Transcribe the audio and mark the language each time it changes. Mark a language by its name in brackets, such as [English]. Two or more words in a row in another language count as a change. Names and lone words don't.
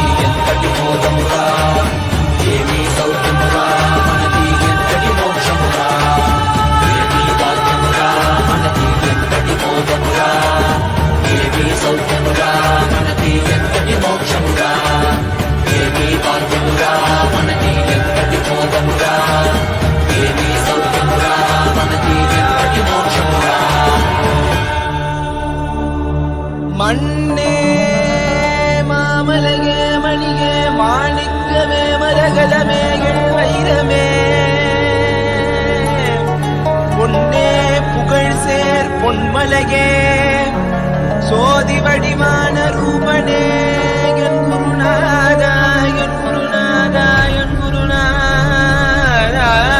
[Telugu] ఎంతటి బోధమురా ఏమీ సౌఖ్యమురా మనకి ఎంతటి మోక్షమురా ఏమీ భాగ్యమురా మనకి ఎంతటి బోధమురా ఏమీ సౌఖ్యమురా మనకి ఎంతటి మోక్షమురా ఏమీ భాగ్యమురా మనకి ఎంతటి బోధమురా ఏమీ సౌఖ్యమురా మనకి ఎంతటి మోక్షమురా [Tamil] மண்ணே மாமலகே மணிகே மாணிக்கமே மரகதமே வைரமே பொன்னே புகழ் சேர் பொன்மலகே சோதி வடிவான ரூபனே என் குருநாதா என் குருநாதா என் குருநாதா